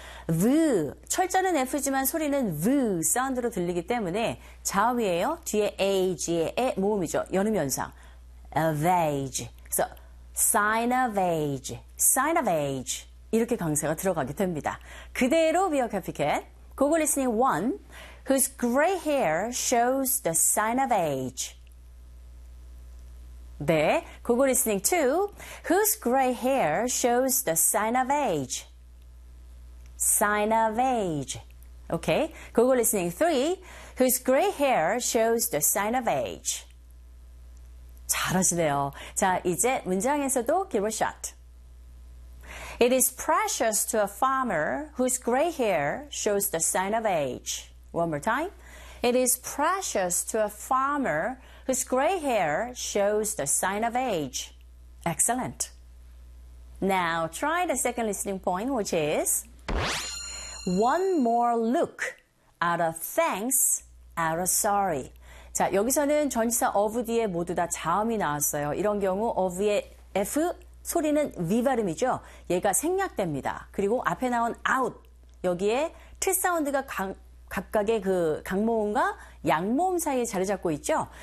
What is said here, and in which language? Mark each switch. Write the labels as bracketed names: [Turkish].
[Korean] V, 철자는 F지만 소리는 V 사운드로 들리기 때문에 자음이에요. 뒤에 age의 에 모음이죠. 연음현상. [English] Of age. So, sign of age. Sign of age. [Korean] 이렇게 강세가 들어가게 됩니다. 그대로 [English] be a copycat. Google listening 1. Whose gray hair shows the sign of age. [Korean] 네. [English] Google listening 2. Whose gray hair shows the sign of age. Sign of age. Okay. Google listening 3. Whose gray hair shows the sign of age. [Korean] 잘하시네요. 자, 이제 문장에서도 [English] give a shot. It is precious to a farmer whose gray hair shows the sign of age. One more time. It is precious to a farmer whose gray hair shows the sign of age. Excellent. Now, try the second listening point, which is one more look out of thanks, out of sorry. [Korean] 자, 여기서는 전치사 of 뒤에 모두 다 자음이 나왔어요. 이런 경우 of의 F 소리는 V 발음이죠. 얘가 생략됩니다. 그리고 앞에 나온 out, 여기에 T 사운드가 각각의 그 강모음과 양모음 사이에 자리 잡고 있죠.